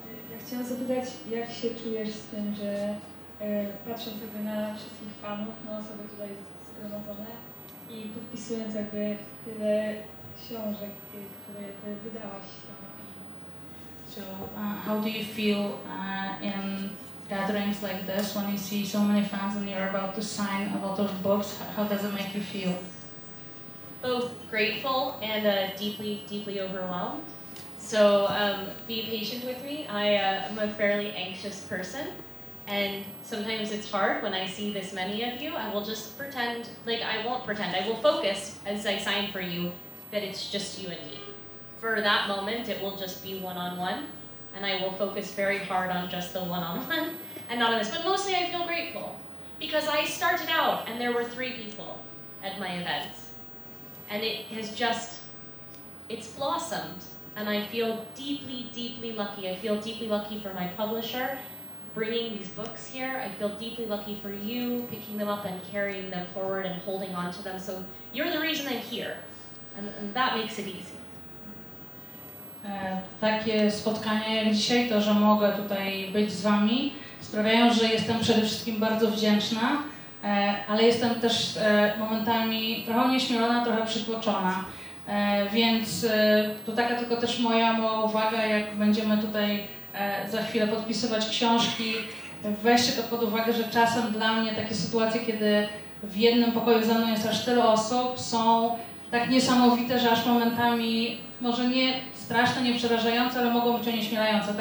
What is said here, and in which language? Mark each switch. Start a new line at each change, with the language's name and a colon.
Polish: Ja chciałam zapytać, jak się czujesz z tym, że patrząc jakby na wszystkich fanów, na osoby tutaj zgromadzone i podpisując jakby tyle książek, które jakby wydałaś sama.
English: So, how do you feel in gatherings like this when you see so many fans and you're about to sign a lot of books? How does it make you feel? Both grateful and deeply overwhelmed. So be patient with me. I'm a fairly anxious person, and sometimes it's hard when I see this many of you. I will just pretend, like I won't pretend, I will focus as I sign for you that it's just you and me. For that moment, it will just be one-on-one, and I will focus very hard on just the one-on-one and not on this. But mostly I feel grateful because I started out and there were 3 people at my events, and it has just, it's blossomed. And I feel deeply lucky. I feel deeply lucky for my publisher bringing these books here. I feel deeply lucky for you picking them up and carrying them forward and holding on to them. So you're the reason I'm here, and that makes it easy.
Polish: Takie spotkania jak dzisiaj, to, że mogę tutaj być z Wami, sprawiają, że jestem przede wszystkim bardzo wdzięczna, ale jestem też momentami trochę onieśmielona, trochę przytłoczona. Więc to taka tylko też moja mała uwaga, jak będziemy tutaj za chwilę podpisywać książki, weźcie to pod uwagę, że czasem dla mnie takie sytuacje, kiedy w jednym pokoju ze mną jest aż tyle osób, są tak niesamowite, że aż momentami może nie straszne, nie przerażające, ale mogą być onieśmielające.